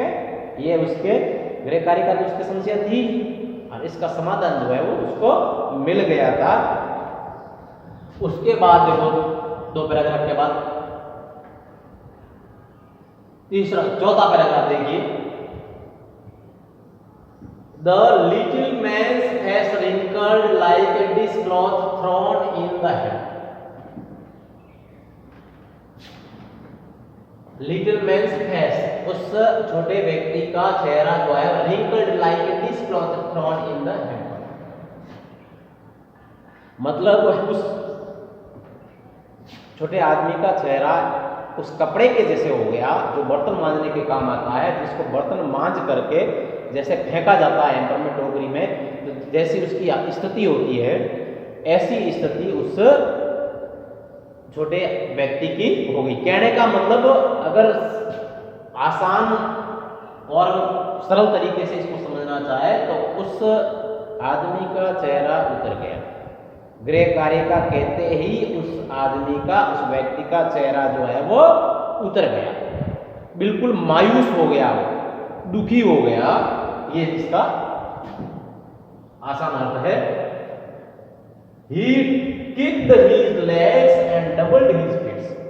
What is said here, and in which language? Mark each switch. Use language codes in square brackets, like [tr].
[hi] ठीक है, ये उसके गृह कार्य का जो उसकी समस्या थी और इसका समाधान जो है वो उसको मिल गया था। उसके बाद देखो 2 पैराग्राफ के बाद चौथा पैराग्राफ देखिए। [en] The little man's face wrinkled like a dishcloth thrown in the hand. Little man's face, [hi] उस छोटे व्यक्ति का चेहरा जो है [en] wrinkled like a dishcloth thrown in the hand, [hi] मतलब उस छोटे आदमी का चेहरा उस कपड़े के जैसे हो गया जो बर्तन मांजने के काम आता है, जिसको बर्तन मांज करके जैसे फेंका जाता है एंपर में, टोकरी में, तो जैसी उसकी स्थिति होती है ऐसी स्थिति उस छोटे व्यक्ति की हो गई। कहने का मतलब अगर आसान और सरल तरीके से इसको समझना चाहे तो उस आदमी का चेहरा उतर गया। गृह कार्य का कहते ही उस आदमी का, उस व्यक्ति का चेहरा जो है वो उतर गया, बिल्कुल मायूस हो गया, वो दुखी हो गया। ये इसका आसान अर्थ है। [en] He kicked his legs and doubled his feet.